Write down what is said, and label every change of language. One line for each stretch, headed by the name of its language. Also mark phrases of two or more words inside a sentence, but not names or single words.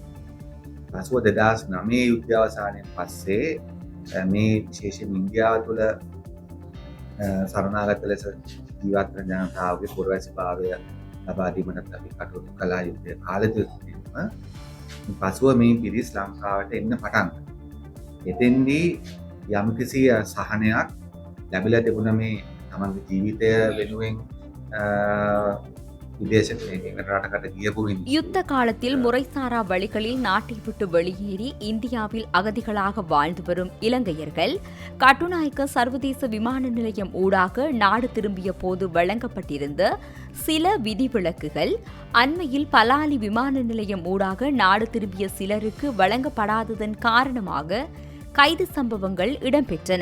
Sinhala: පසුව 2009 යුද්ධය අවසානයෙන් පස්සේ මේ විශේෂයෙන් ඉන්දියාව තුළ සරණාගත ලෙස ජීවත් වෙන ජනතාවගේ පුරවැසිභාවය ලබා දීමට අපි කටයුතු කළා යුද්ධය කාලෙදීම. පසුව මේ පිරිස් ලංකාවට එන්න පටන් ගත්තා. එතෙන්දී යම්කිසි සහනයක් ලැබිලා තිබුණ මේ තමන්ගේ ජීවිතය වෙනුවෙන්
Tamil: யுத்த காலத்தில் முறைசாரா வழிகளில் நாட்டை விட்டு வெளியேறி இந்தியாவில் அகதிகளாக வாழ்ந்து வரும் இலங்கையர்கள் கட்டுநாயக்க சர்வதேச விமான நிலையம் ஊடாக நாடு திரும்பிய போது வழங்கப்பட்டிருந்த சில விதிவிலக்குகள் அண்மையில் பலாலி விமான நிலையம் ஊடாக நாடு திரும்பிய சிலருக்கு வழங்கப்படாததன் காரணமாக கைது சம்பவங்கள் இடம்பெற்றன.